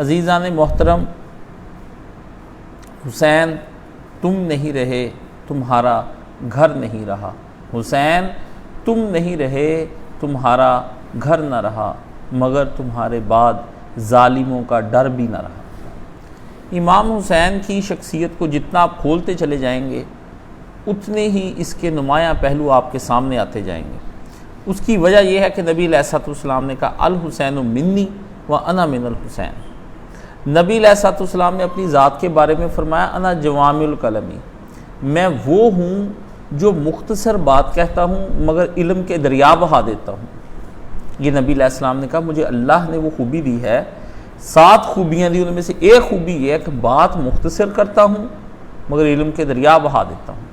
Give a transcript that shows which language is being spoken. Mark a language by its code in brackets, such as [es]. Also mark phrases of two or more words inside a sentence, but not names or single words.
[ur] عزیزان محترم، حسین تم نہیں رہے تمہارا گھر نہیں رہا، حسین تم نہیں رہے تمہارا گھر نہ رہا، مگر تمہارے بعد ظالموں کا ڈر بھی نہ رہا۔ امام حسین کی شخصیت کو جتنا آپ کھولتے چلے جائیں گے اتنے ہی اس کے نمایاں پہلو آپ کے سامنے آتے جائیں گے۔ اس کی وجہ یہ ہے کہ نبی علیہ الصلوۃ والسلام نے کہا [ar] الحسین منی و انا من الحسین۔ [ur] نبی علیہ الصلوۃ والسلام نے اپنی ذات کے بارے میں فرمایا [ar] انا جوامع الکلمی، [ur] میں وہ ہوں جو مختصر بات کہتا ہوں مگر علم کے دریا بہا دیتا ہوں۔ یہ نبی علیہ السلام نے کہا مجھے اللہ نے وہ خوبی دی ہے، 7 خوبیاں دی، ان میں سے ایک خوبی یہ ہے کہ بات مختصر کرتا ہوں مگر علم کے دریا بہا دیتا ہوں۔